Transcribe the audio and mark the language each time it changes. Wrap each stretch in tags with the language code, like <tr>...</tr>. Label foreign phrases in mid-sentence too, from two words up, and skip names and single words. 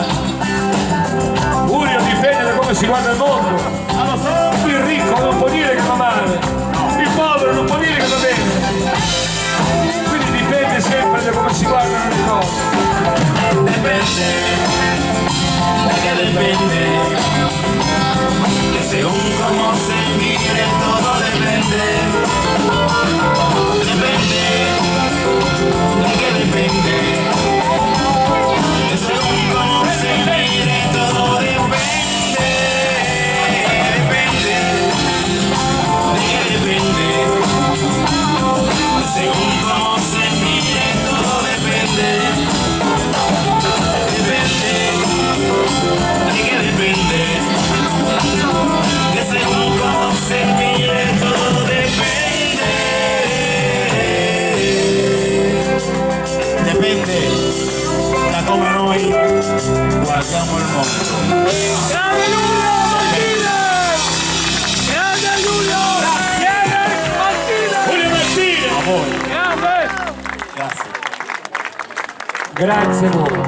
<it>Giulio dipende da come si guarda il mondo. Il ricco non può dire che va male. Il povero non può dire che va bene. Quindi dipende sempre da come si guardano le cose. Depende, da che dipende,</it> <es>que según cómo se mire todo depende, depende,</es> <it>da che dipende,</it> <es>que según cómo se mire todo depende, depende,</es> <it>da che dipende,</it> <es>según cómo se mire todo depende. Depende, de qué depende, de según cómo se mire todo depende.</es> <it>Depende da come noi guardiamo il mondo. Grande Giulio Martino! Grande Giulio! Giulio Martino! A voi! Grande! Grazie. Grazie a voi.</it>